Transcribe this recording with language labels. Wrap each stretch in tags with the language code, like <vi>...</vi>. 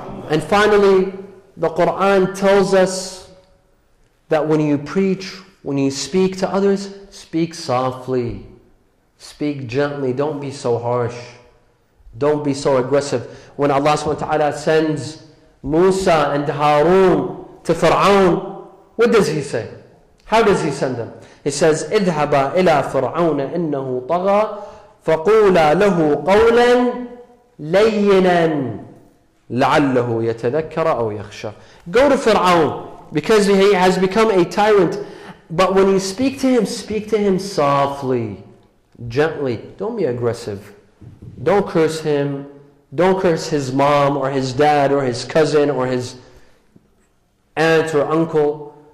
<en>And finally, the Quran tells us that when you preach, when you speak to others, speak softly. Speak gently. Don't be so harsh. Don't be so aggressive. When Allah subhanahu wa ta'ala sends Musa and Harun to Fir'aun, what does he say? How does he send them? He says,</en> <ar>اذهبا إلى فرعون إنه طغى فقولا له قولا لينا لعله يتذكر أو يخشى.</ar> <en>Go to Fir'aun because he has become a tyrant. But when you speak to him softly, gently. Don't be aggressive. Don't curse him. Don't curse his mom or his dad or his cousin or his aunt or uncle.</en>